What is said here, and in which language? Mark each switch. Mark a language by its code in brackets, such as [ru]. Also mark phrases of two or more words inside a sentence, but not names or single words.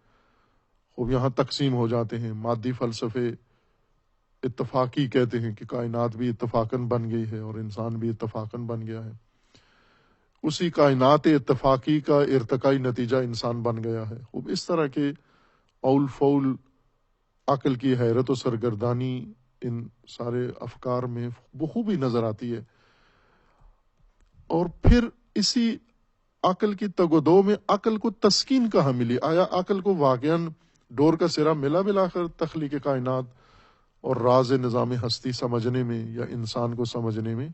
[ur] خوب یہاں تقسیم ہو جاتے ہیں. مادی فلسفے اتفاقی کہتے ہیں کہ کائنات بھی اتفاقاً بن گئی ہے اور انسان بھی اتفاقاً بن گیا ہے. اسی کائنات اتفاقی کا ارتقائی نتیجہ انسان بن گیا ہے. خوب اس طرح کے اول فول عقل کی حیرت و سرگردانی ان سارے افکار میں بخوبی نظر آتی ہے. اور پھر اسی عقل کی تگ و دو میں عقل کو تسکین کہاں ملی؟ آیا عقل کو واقعاً ڈور کا سرا ملا کر تخلیق کائنات اور راز نظام ہستی سمجھنے میں یا انسان کو سمجھنے میں؟